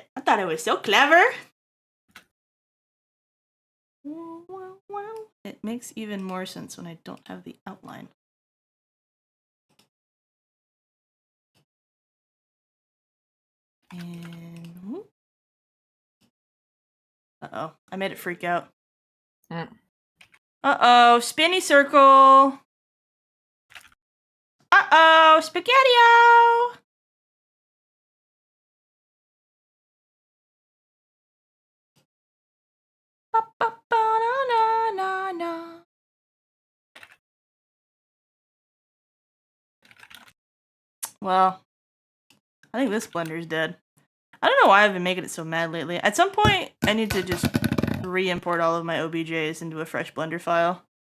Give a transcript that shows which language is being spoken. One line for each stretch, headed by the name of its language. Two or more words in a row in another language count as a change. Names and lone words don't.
English: I thought it was so clever. It makes even more sense when I don't have the outline. And uh-oh, I made it freak out. Uh-oh, spinny circle. Uh-oh, spaghetti-o. Ba-ba-ba-na-na-na-na. Well, I think this blender's dead. I don't know why I've been making it so mad lately. At some point, I need to just re-import all of my OBJs into a fresh Blender file.